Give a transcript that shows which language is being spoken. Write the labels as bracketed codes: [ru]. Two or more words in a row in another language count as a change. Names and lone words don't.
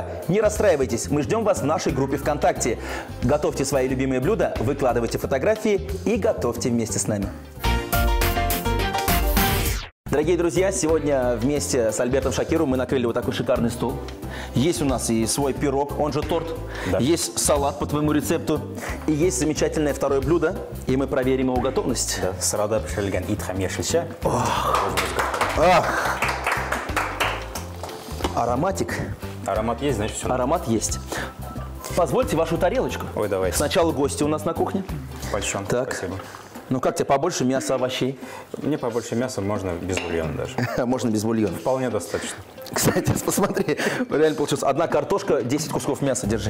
[ru] Не расстраивайтесь, мы ждем вас в нашей группе ВКонтакте. Готовьте свои любимые блюда, выкладывайте фотографии и готовьте вместе с нами. Дорогие друзья, сегодня вместе с Альбертом Шакировым мы накрыли вот такой шикарный стол. Есть у нас и свой пирог, он же торт. Да. Есть салат по твоему рецепту. И есть замечательное второе блюдо. И мы проверим его готовность. [tt] Да, сырада пішірілген ит һәм яшелчә. [ru] Ах! Ароматик. Аромат есть, значит все. Аромат есть. Позвольте вашу тарелочку. Ой, давайте. Сначала гости у нас на кухне. Большой. Так. Спасибо. Ну как тебе, побольше мяса, овощей? Мне побольше мяса, можно без бульона даже. Можно без бульона. Вполне достаточно. Кстати, посмотри, реально получилось. Одна картошка, 10 кусков мяса, держи.